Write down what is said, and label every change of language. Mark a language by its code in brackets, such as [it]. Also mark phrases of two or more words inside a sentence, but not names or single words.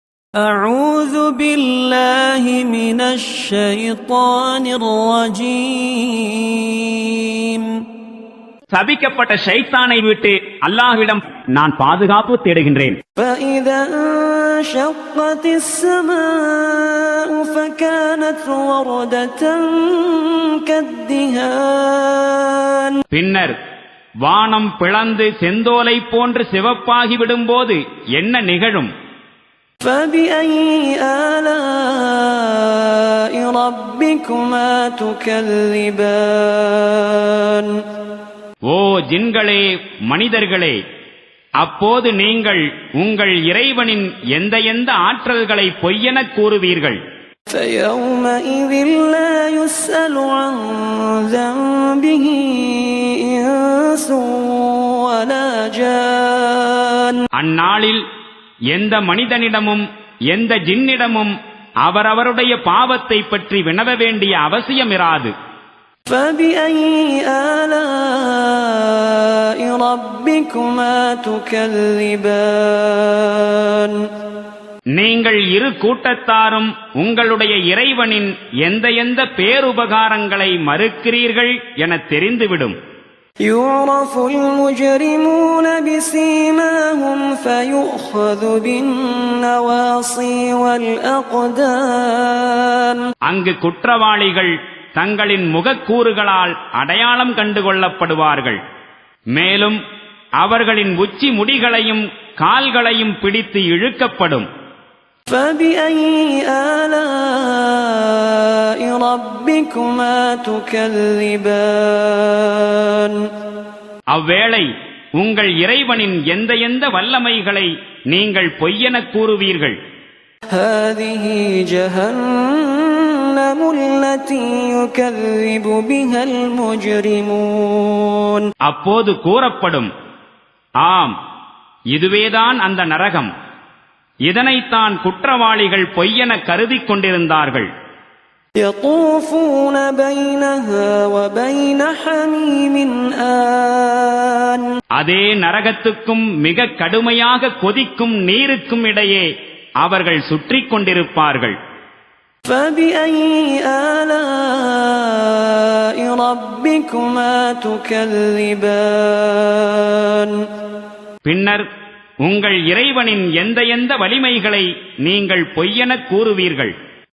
[ar] أعوذ بالله من الشيطان الرجيم. [ta] சபிக்கப்பட்ட ஷைத்தானை விட்டு அல்லாஹ்விடம் நான் பாதுகாப்பு தேடுகின்றேன். [ar] فإذا انشقت السماء فكانت وردة كالدهان. [ta] பின்னர் வானம் பிளந்து செந்தோலை போன்று சிவப்பாகி விடும்போது என்ன நிகழும்? [ar] فبأي آلاء ربكما تكذبان. [ta] ஓ ஜின்களே மனிதர்களே, அப்போது நீங்கள் உங்கள் இறைவனின் எந்த எந்த ஆற்றல்களை பொய்யென கூறுவீர்கள்? [ar] فيومئذ لا يسأل عن ذنبه إنس ولا جان. [ta] அந்நாளில் எந்த மனிதனிடமும் எந்த ஜின்னிடமும் அவரவருடைய பாவத்தை பற்றி வினவ வேண்டிய அவசியம் இராது. [ar] فبأي آلاء ربكما تكذبان. [ta] நீங்கள் இரு கூட்டத்தாரும் உங்களுடைய இறைவனின் எந்த எந்த பேருபகாரங்களை மறுக்கிறீர்கள் என தெரிந்துவிடும். [ar] يعرف المجرمون بسيماهم فيؤخذ بالنواصي والأقدام. [ta] அங்கு குற்றவாளிகள் தங்களின் முகக்கூறுகளால் அடையாளம் கண்டுகொள்ளப்படுவார்கள். மேலும் அவர்களின் உச்சி முடிகளையும் கால்களையும் பிடித்து இழுக்கப்படும். [ar] فبأي آلاء ربكما تكذبان. [ta] அவ்வேளை உங்கள் இறைவனின் எந்த எந்த வல்லமைகளை நீங்கள் பொய்யென கூறுவீர்கள்? [ar] هذه جهنم التي يكذب بها المجرمون. [ta] அப்போது கூறப்படும், ஆம், இதுவேதான் அந்த நரகம், இதனைத்தான் குற்றவாளிகள் பொய்யென கருதிக் கொண்டிருந்தார்கள். [ar] يطوفون بينها وبين حميم آن. [ta] அதே நரகத்துக்கும் மிக கடுமையாக கொதிக்கும் நீருக்கும் இடையே அவர்கள் சுற்றிக் கொண்டிருப்பார்கள். [ar] فبأي آلاء ربكما تكذبان. [ta] பின்னர் உங்கள் இறைவனின் எந்த எந்த வலிமைகளை நீங்கள் பொய்யென கூறுவீர்கள்?